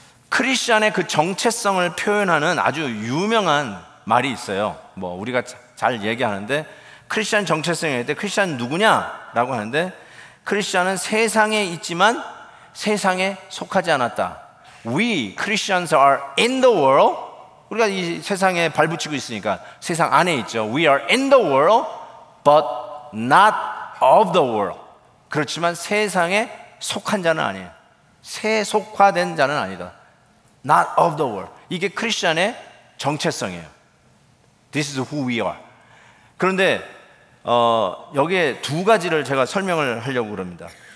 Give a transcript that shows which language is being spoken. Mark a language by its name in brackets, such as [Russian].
[Korean] 크리스천의 그 정체성을 표현하는 아주 유명한 말이 있어요. 뭐 우리가 잘 얘기하는데 크리스천 정체성에 대해 크리스천 누구냐라고 하는데 크리스천은 세상에 있지만 세상에 속하지 않았다. [English] We Christians are in the world. [Korean] 우리가 이 세상에 발붙이고 있으니까 세상 안에 있죠. [English] We are in the world but not of the world. [Korean] 그렇지만 세상에 속한 자는 아니에요. 세속화된 자는 아니다. [English] Not of the world. [Korean] 이게 크리스천의 정체성이에요. [English] This is who we are. [Korean] 그런데 여기에 두 가지를 제가 설명을 하려고 그럽니다.